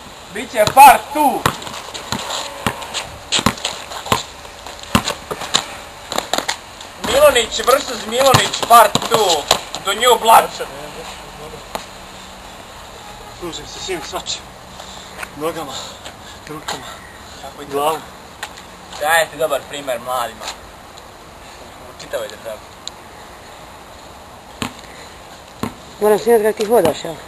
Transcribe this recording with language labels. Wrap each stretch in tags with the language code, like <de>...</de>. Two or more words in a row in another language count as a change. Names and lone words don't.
<bs>Biće part 2. Milonić vs.</bs> <en>Milonić part 2. The new blood.</en> <bs>Služim se svim svačim. Nogama, rukama, glavom. Dajte dobar primjer mladima. U čitavoj državi. Moram snimati kako ti hodaš, jel?</bs>